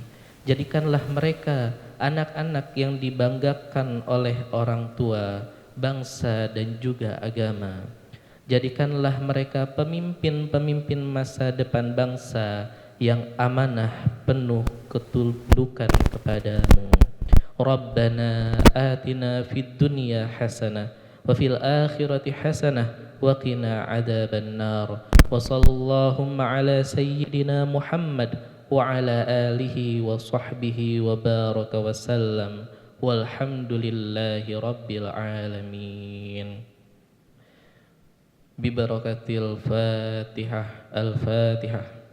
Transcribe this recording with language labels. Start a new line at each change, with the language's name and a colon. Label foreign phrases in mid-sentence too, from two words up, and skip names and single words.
Indonesian: Jadikanlah mereka anak-anak yang dibanggakan oleh orang tua, bangsa dan juga agama. Jadikanlah mereka pemimpin-pemimpin masa depan bangsa yang amanah penuh ketundukan kepadamu.
Arabic: ربنا آتنا في الدنيا حسنة وفي الآخرة حسنة وقنا عذاب النار. وصلى الله على سيدنا محمد وعلى آله وصحبه وبارك وسلم. والحمد لله رب العالمين. ببركة الفاتحة. Al-Fatihah.